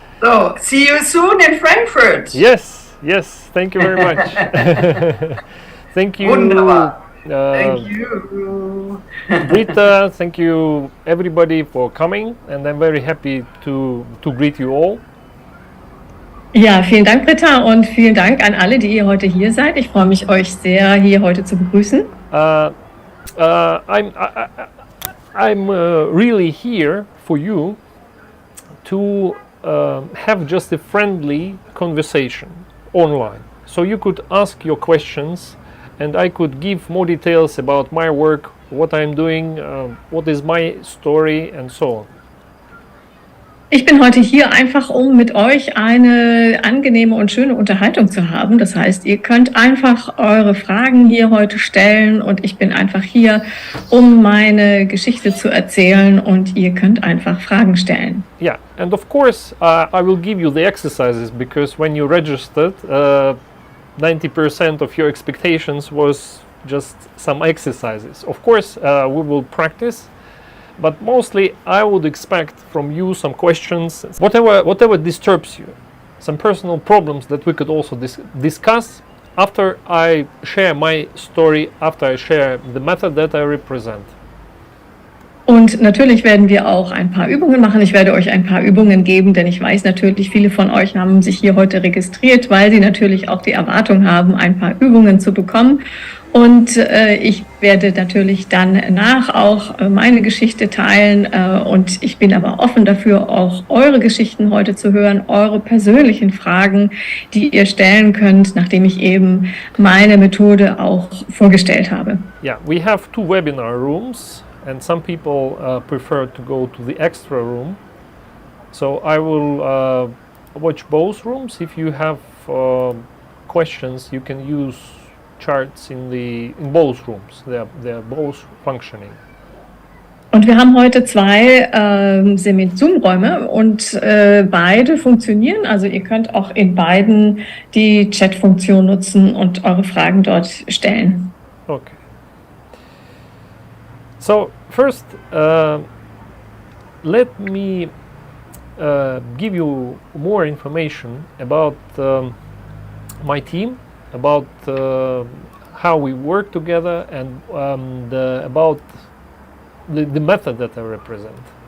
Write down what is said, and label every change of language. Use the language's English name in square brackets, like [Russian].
[English] So, see you soon in Frankfurt. Yes, thank you very much. Thank you. [German] Wunderbar. [English] Thank you. Britta, thank you everybody for coming and I'm very happy to greet you all. [German] Ja, vielen Dank, Britta, und vielen Dank an alle, die ihr heute hier seid. Ich freue mich, euch sehr hier heute zu begrüßen. [English] I'm really here for you to have just a friendly conversation online. So you could ask your questions and I could give more details about my work, what I'm doing, what is my story and so on. [German] Ich bin heute hier einfach, um mit euch eine angenehme und schöne Unterhaltung zu haben. Das heißt, ihr könnt einfach eure Fragen hier heute stellen und ich bin einfach hier, um meine Geschichte zu erzählen und ihr könnt einfach Fragen stellen. [English] Yeah, and of course I will give you the exercises because when you registered 90% of your expectations was just some exercises. Of course we will practice. But mostly I would expect from you some questions, whatever disturbs you, some personal problems that we could also discuss after I share my story, after I share the method that I represent. [German] Und natürlich werden wir auch ein paar Übungen machen. Ich werde euch ein paar Übungen geben, denn ich weiß natürlich, viele von euch haben sich hier heute registriert, weil sie natürlich auch die Erwartung haben, ein paar Übungen zu bekommen. Und ich werde natürlich danach auch meine Geschichte teilen und ich bin aber offen dafür, auch eure Geschichten heute zu hören, eure persönlichen Fragen, die ihr stellen könnt, nachdem ich eben meine Methode auch vorgestellt habe. [English] Yeah, we have 2 webinar rooms and some people prefer to go to the extra room. So I will watch both rooms. If you have questions, you can use charts in both rooms. They're both functioning. [German] Und wir haben heute 2 Zoom-Räume und beide funktionieren. Also ihr könnt auch in beiden die Chat-Funktion nutzen und eure Fragen dort stellen. Okay. [English] So first, let me give you more information about my team, about how we work together and about the method that I represent.